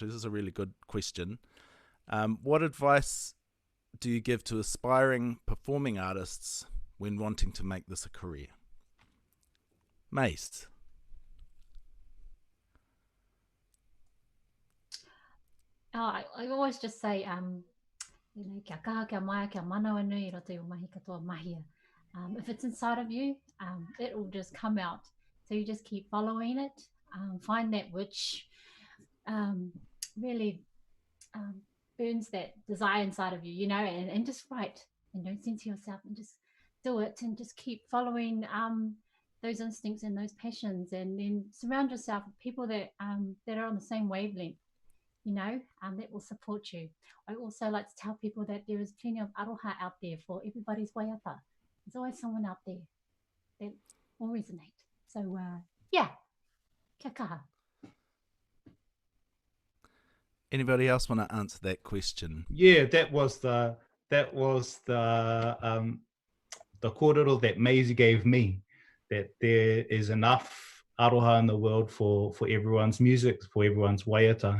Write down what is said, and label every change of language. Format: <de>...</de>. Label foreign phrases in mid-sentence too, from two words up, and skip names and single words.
<en>This is a really good question. What advice do you give to aspiring performing artists when wanting to make this a career? Mace. I always just say,</en> <mi>kia kaha, kia maia, kia manawa nui, roto i o mahi katoa mahia.</mi> <en>If it's inside of you, it will just come out. So you just keep following it, find that which really burns that desire inside of you, and just write, and don't censor yourself, and just do it, and just keep following those instincts and those passions, and then surround yourself with people that are on the same wavelength, that will support you. I also like to tell people that there is plenty of aroha out there for everybody's waiata. There's always someone out there that will resonate. So yeah,</en> <mi>kia kaha.</mi> <en>Anybody else want to answer that question? Yeah, that was the kōrero that Maisie gave me, that there is enough aroha in the world for everyone's music, for everyone's waiata.</en>